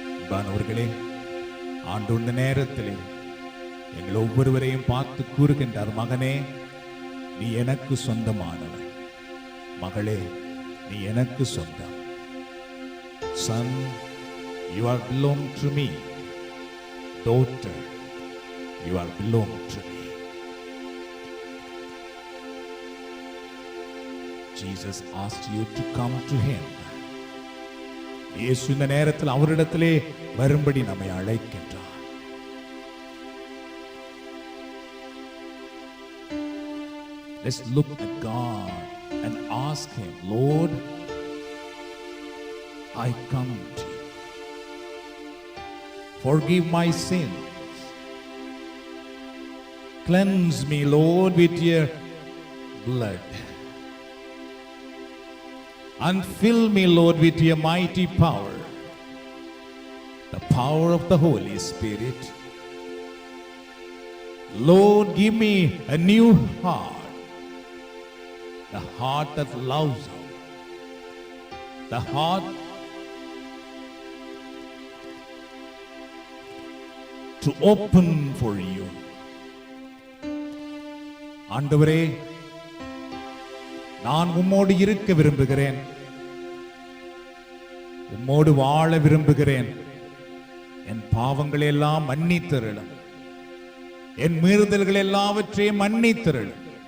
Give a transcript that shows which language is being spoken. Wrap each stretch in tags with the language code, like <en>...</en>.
<ta>பானவர்களே, ஆண்டு இந்த நேரத்திலே எங்கள் ஒவ்வொருவரையும் பார்த்து கூறுகின்றார், மகனே நீ எனக்கு சொந்தமானவன், மகளே நீ எனக்கு சொந்தம்.</ta> <en>Son, you are belong to me. Daughter, you are belong to me. Jesus asked you to come to him.</en> <ta>இயேசு இந்த நேரத்தில் அவரிடத்திலே வரும்படி நம்மை அழைக்கின்றார்.</ta> <en>Let's look at God and ask him, Lord, I come to you. Forgive my sins. Cleanse me, Lord, with your blood. And fill me, Lord, with your mighty power, the power of the Holy Spirit. Lord, give me a new heart, the heart that loves you, the heart to open for you.</en> <ta>ஆண்டவரே, நான் உம்மோடு இருக்க விரும்புகிறேன், உம்மோடு வாழ விரும்புகிறேன். என் பாவங்களை எல்லாம் மன்னித்தருளும், என் மீறுதல்கள் எல்லாவற்றையும் மன்னித்தருளும்.</ta>